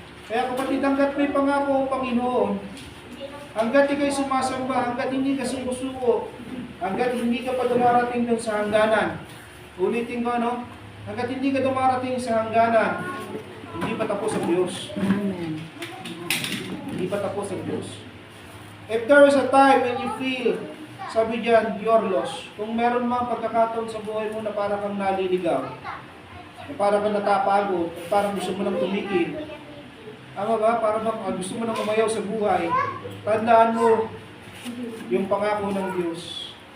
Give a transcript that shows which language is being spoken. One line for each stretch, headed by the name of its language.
Filipino: Kaya kapatid, hanggat may pangako ang Panginoon, hanggat ikay sumasamba, hanggat hindi ka sumusuko, hanggat hindi ka pa dumarating doon sa hangganan. Ulitin ko, no? Hanggat hindi ka dumarating sa hangganan, hindi pa tapos ang Diyos. Amen. Hindi pa tapos ang Diyos.
English: If there is a time when you feel,
Filipino: sabi diyan,
English: you're lost.
Filipino: Kung meron mga pagkakataon sa buhay mo na parang kang naliligaw, na parang kang natapagod, at parang gusto mo nang tumigil, tama ba? Parang gusto mo nang umayaw sa buhay, tandaan mo yung pangako ng Diyos.